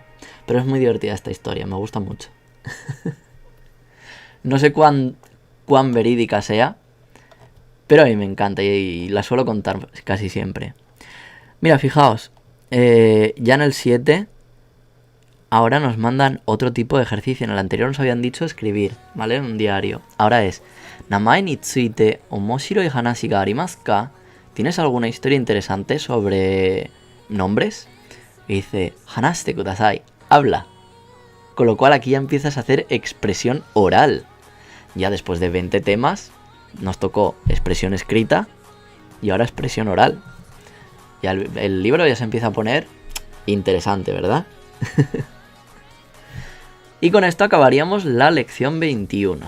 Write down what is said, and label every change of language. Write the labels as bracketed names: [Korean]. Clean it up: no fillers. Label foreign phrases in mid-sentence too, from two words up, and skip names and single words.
[Spanish] Pero es muy divertida esta historia, me gusta mucho. No sé cuán verídica sea, pero a mí me encanta y la suelo contar casi siempre. Mira, fijaos, ya en el 7 ahora nos mandan otro tipo de ejercicio. En el anterior nos habían dicho escribir, ¿vale? En un diario. Ahora es, [Japanese] 名前について面白い話がありますか? [Spanish] ¿Tienes alguna historia interesante sobre nombres? Y dice, [Japanese] 話してください, [Spanish] habla. Con lo cual aquí ya empiezas a hacer expresión oral. Ya después de 20 temas nos tocó expresión escrita y ahora expresión oral. Ya el libro ya se empieza a poner interesante, ¿verdad? Y con esto acabaríamos la lección 21.